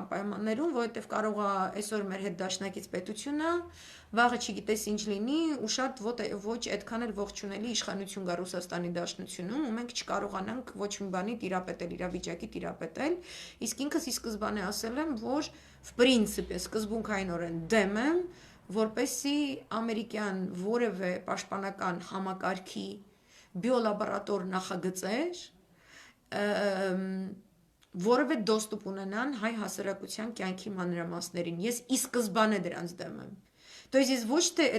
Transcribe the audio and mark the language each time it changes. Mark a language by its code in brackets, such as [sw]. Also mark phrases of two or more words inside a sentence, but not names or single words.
[hy] պայմաններում, որովհետև կարող է այսօր մեր հետ դաշնակից պետությունը, վաղը չգիտես ինչ լինի, ու շատ ոչ այդքան էլ ողջունելի իշխանություն գա Ռուսաստանի Դաշնությունում, ու մենք չկարողանանք ոչ մի բանի տիրապետել, իրավիճակի տիրապետել, իսկ ինքս ի սկզբանե ասել եմ, որ [ru] в принципе [hy] սկզբունքայինորեն դեմ եմ, որպեսզի ամերիկյան որևէ պաշտպանական համակարգի բիոլաբորատոր նախագծեր որևէ դոստուպ ունենան հայ հասարակության կյանքի մանրամասներին։ Ես ի սկզբանե դրանց դեմ եմ։ [ru] То есть [hy] ես ոչ թե այդ